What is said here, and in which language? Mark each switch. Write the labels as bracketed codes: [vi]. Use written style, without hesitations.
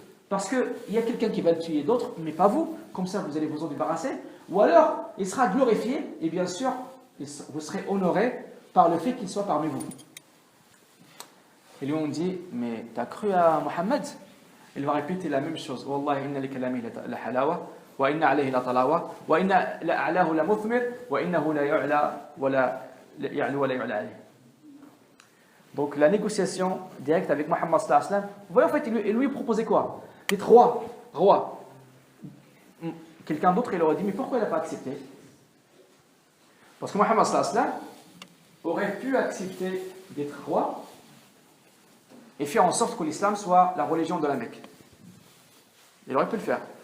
[fr] Parce qu'il y a quelqu'un qui va le tuer d'autres, mais pas vous. Comme ça, vous allez vous en débarrasser. Ou alors, il sera glorifié, et bien sûr, vous serez honoré par le fait qu'il soit parmi vous. Et lui, on dit, mais t'as cru à Mohammed? Il va répéter la même chose. [ar] Wallahi, inna li kalami la halawa, وإن عليه لطلاوة وإن لأعلاه لمثمر وإنه لا يعلى ولا يعلو ولا يعلى عليه. [fr] Donc la négociation directe avec Mohammed sallallahu alayhi wa sallam, vous voyez en fait, il lui proposait quoi? D'être roi. Quelqu'un d'autre, il aurait dit, mais pourquoi il n'a pas accepté? Parce que Mohammed sallallahu alayhi wa sallam aurait pu accepter d'être roi et faire en sorte que l'islam soit la religion de la Mecque. Il aurait pu le faire.